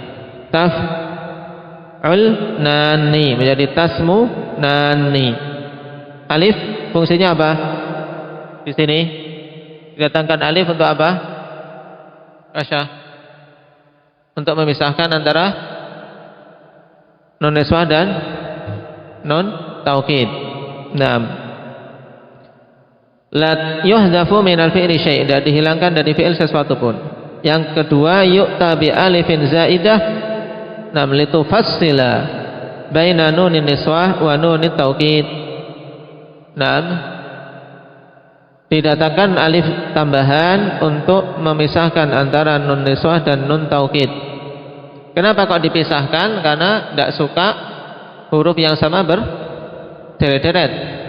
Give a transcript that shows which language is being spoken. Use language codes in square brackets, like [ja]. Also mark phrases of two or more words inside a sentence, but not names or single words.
[id] Taf'ulnani menjadi tasmu nani. Alif fungsinya apa? Di sini didatangkan alif untuk apa? Kasya, untuk memisahkan antara [ar] نون النسوة [id] dan [ar] نون التوكيد. [id] Naam. [ar] لا يحذف من الفعل شيء', [id] tidak dihilangkan dari fi'il sesuatu pun. Yang kedua, [ar] يؤتى بألف زائدة نعم لتفصل بين نون النسوة ونون التوكيد. [id] Naam, didatangkan alif tambahan untuk memisahkan antara [ar] نون النسوة [id] dan [ar] نون التوكيد. [id] Kenapa kok dipisahkan? Karena tidak suka huruf yang sama berderet-deret.